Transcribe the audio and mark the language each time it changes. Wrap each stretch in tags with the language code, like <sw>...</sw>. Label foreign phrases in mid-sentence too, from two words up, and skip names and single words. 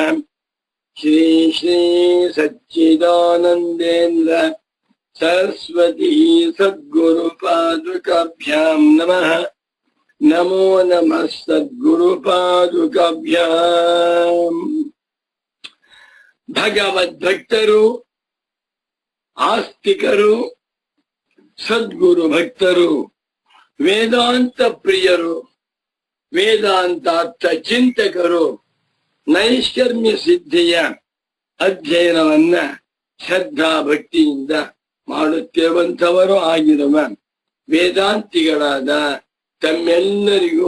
<sa>श्री श्री सच्चिदानंदेन्द्र सरस्वती सद्गुरु पादुकाभ्यां नमः। नमो नमः सद्गुरु पादुकाभ्यां।</sa> <kn>भगवद्भक्तರು ಆಸ್ತಿಕರು ಸದ್ಗುರು ಭಕ್ತರು ವೇದಾಂತ ಪ್ರಿಯರು ವೇದಾಂತಾರ್ಥ ಚಿಂತಕರು ನೈಷ್ಕರ್ಮ್ಯ ಸಿದ್ಧಿಯ ಅಧ್ಯಯನವನ್ನ ಶ್ರದ್ಧಾ ಭಕ್ತಿಯಿಂದ ಮಾಡುತ್ತಿರುವಂಥವರು ಆಗಿರುವ ವೇದಾಂತಿಗಳಾದ ತಮ್ಮೆಲ್ಲರಿಗೂ</kn>